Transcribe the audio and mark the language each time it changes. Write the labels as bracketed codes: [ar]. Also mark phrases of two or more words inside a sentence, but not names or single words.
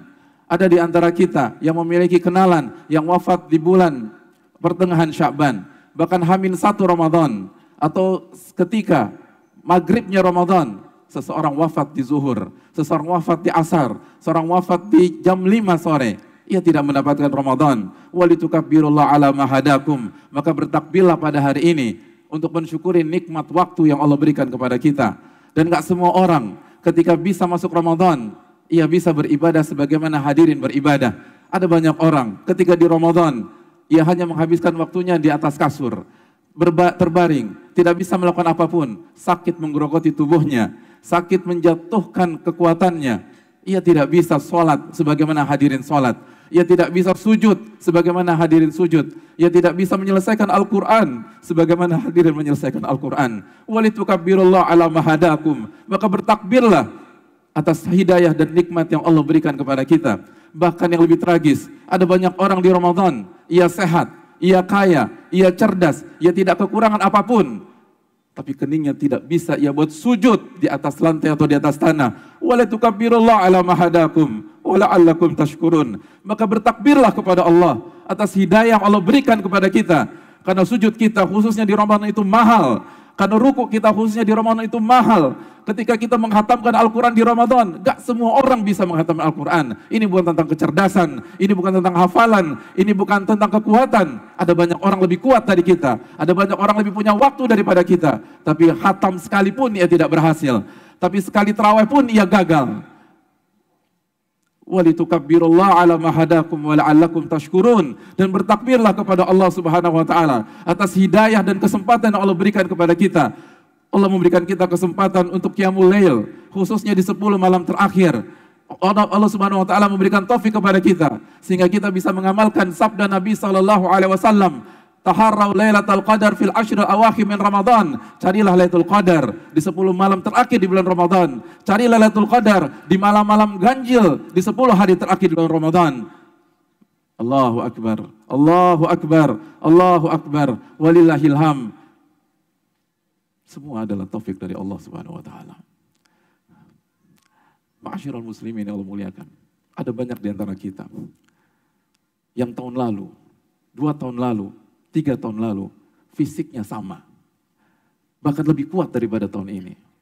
[id] Ada di antara kita yang memiliki kenalan yang wafat di bulan pertengahan Sya'ban, bahkan H-1 Ramadan, atau ketika maghribnya Ramadan seseorang wafat di zuhur, seseorang wafat di asar, seorang wafat di jam 5 sore, ia tidak mendapatkan Ramadan. [ar] ولتكبروا الله على ما هداكم, [id] maka bertakbirlah pada hari ini untuk mensyukuri nikmat waktu yang Allah berikan kepada kita. Dan gak semua orang ketika bisa masuk Ramadan, ia bisa beribadah sebagaimana hadirin beribadah. Ada banyak orang ketika di Ramadan, ia hanya menghabiskan waktunya di atas kasur, terbaring, tidak bisa melakukan apapun, sakit menggerogoti tubuhnya, sakit menjatuhkan kekuatannya. Ia tidak bisa sholat sebagaimana hadirin sholat. Ia tidak bisa sujud sebagaimana hadirin sujud. Ia tidak bisa menyelesaikan Al-Quran sebagaimana hadirin menyelesaikan Al-Quran. [ar] ولتكبروا الله على ما هداكم, [id] maka bertakbirlah atas hidayah dan nikmat yang Allah berikan kepada kita. Bahkan yang lebih tragis, ada banyak orang di Ramadan, ia sehat, ia kaya, ia cerdas, ia tidak kekurangan apapun, tapi keningnya tidak bisa ia buat sujud di atas lantai atau di atas tanah. [ar] ولتكبروا الله على ما هداكم ولعلكم تشكرون, [id] maka bertakbirlah kepada Allah atas hidayah yang Allah berikan kepada kita. Karena sujud kita khususnya di Ramadan itu mahal, karena ruku kita khususnya di Ramadan itu mahal. Ketika kita menghatamkan Al-Quran di Ramadan, gak semua orang bisa menghatamkan Al-Quran. Ini bukan tentang kecerdasan, ini bukan tentang hafalan, ini bukan tentang kekuatan. Ada banyak orang lebih kuat dari kita, ada banyak orang lebih punya waktu daripada kita, tapi hatam sekalipun ia tidak berhasil, tapi sekali tarawih pun ia gagal. [ar] ولتكبروا الله على ما هداكم ولعلكم تشكرون, [id] dan bertakbirlah kepada Allah [ar] سبحانه وتعالى [id] atas hidayah dan kesempatan yang Allah berikan kepada kita. Allah memberikan kita kesempatan untuk [ar] قيام الليل, [id] khususnya di 10 malam terakhir. Allah [ar] سبحانه وتعالى [id] memberikan taufik kepada kita sehingga kita bisa mengamalkan sabda Nabi [ar] صلى الله عليه وسلم, تحروا ليلة القدر في العشر الأواخر من رمضان. [id] Carilah Lailatul Qadar di 10 malam terakhir di bulan Ramadan. Carilah Lailatul Qadar di malam-malam ganjil di 10 hari terakhir di bulan Ramadan. [ar] الله أكبر الله أكبر الله أكبر ولله الحمد. [id] Semua adalah taufik dari Allah [ar] سبحانه وتعالى. معاشر المسلمين [id] yang Allah muliakan, ada banyak di antara kita yang tahun lalu, 2 tahun lalu, 3 tahun lalu, fisiknya sama, bahkan lebih kuat daripada tahun ini.